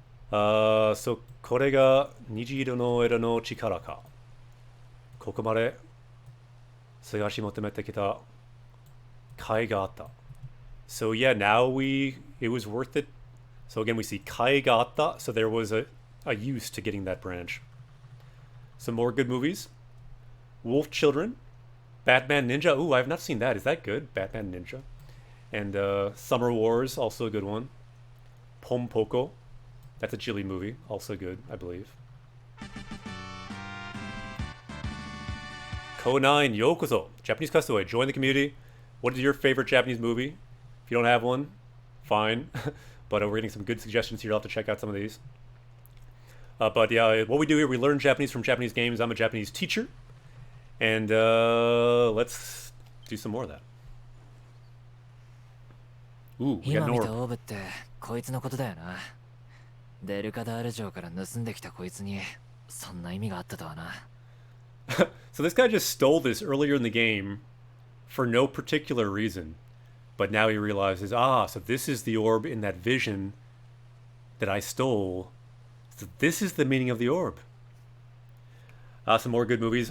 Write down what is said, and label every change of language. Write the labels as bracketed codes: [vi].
[ja] So, これが虹色の枝の力か。ここまで探し求めてきた甲斐があった。 [en] So yeah, now it was worth it. So again, we see kai ga atta, so there was a use to getting that branch. Some more good movies. Wolf Children. Batman Ninja. Ooh, I have not seen that. Is that good? Batman Ninja. And Summer Wars, also a good one. Pom Poko. That's a Chile movie. Also good, I believe. Ko9, Yokozo. Japanese Castaway. Join the community. What is your favorite Japanese movie? If you don't have one, fine. But we're getting some good suggestions here. I'll have to check out some of these. But yeah, what we do here, we learn Japanese from Japanese games. I'm a Japanese teacher. And let's do some more of that. Ooh, we got an [ja] 今見た [en] orb. [ja] オーブってこいつのことだよな。デルカダール城から盗んできたこいつにそんな意味があったとはな。 [en] So this guy just stole this earlier in the game for no particular reason. But now he realizes, so this is the orb in that vision that I stole. So this is the meaning of the orb. Some more good movies.